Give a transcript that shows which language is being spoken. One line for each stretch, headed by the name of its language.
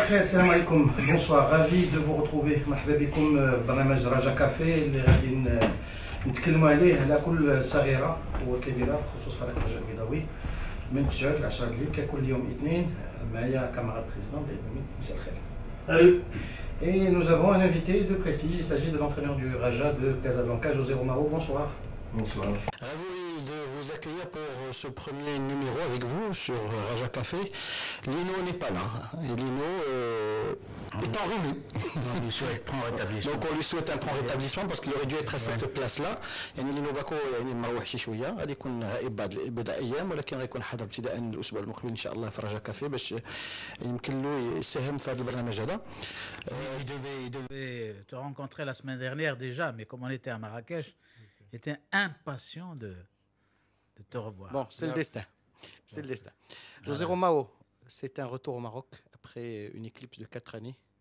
French: Salam alaikum, bonsoir, ravi de vous retrouver.
Arabic: مرحبا بكم برنامج رجا كافي اللي غادي نتكلموا عليه على كل صغيره وكبيره بخصوص فريق رجاء البيضاوي من 9 ل 10 الليل ككل يوم اثنين. معايا كاميرا بريزيدون مساء الخير.
French: Salut. Et nous avons un invité de prestige, il s'agit de l'entraîneur du Raja de Casablanca, José Romao. Bonsoir. Bonsoir. Ravi de vous accueillir pour ce premier numéro avec vous sur Raja Café. Lino n'est pas là. Et Lino est enrhumé. On lui souhaite prompt rétablissement. Donc on lui souhaite un prompt rétablissement parce qu'il aurait dû être à cette place-là.
Arabic: يعني لينو باكو يعني مروح شي شويه غادي يكون غائب بعد بضع ايام ولكن غيكون حاضر ابتداء الاسبوع المقبل ان شاء الله في رجا كافي باش يمكن له يساهم في هذا البرنامج هذا.
French: Il devait te rencontrer la semaine dernière déjà, mais comme on était à Marrakech, il était impatient de te revoir. Bon, c'est le destin. C'est le destin. José Romao, c'est un retour au Maroc après une éclipse de 4 années.